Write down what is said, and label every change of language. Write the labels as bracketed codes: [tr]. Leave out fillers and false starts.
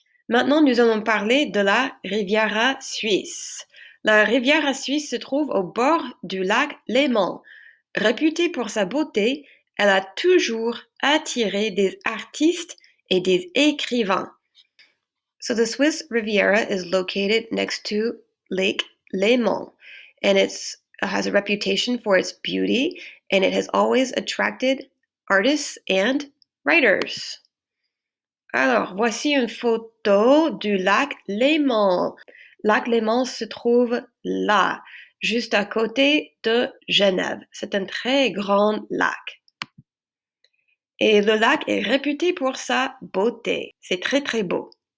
[fr] Maintenant, nous allons parler de la Riviera suisse. La Riviera suisse se trouve au bord du lac Léman. Réputée pour sa beauté, elle a toujours attiré des artistes et des écrivains. [en] So the Swiss Riviera is located next to Lake Léman, and it has a reputation for its beauty, and it has always attracted artists and writers. [fr] Alors, voici une photo du lac Léman. Lac Léman se trouve là, juste à côté de Genève. C'est un très grand lac. Et le lac est réputé pour sa beauté. C'est très, très beau.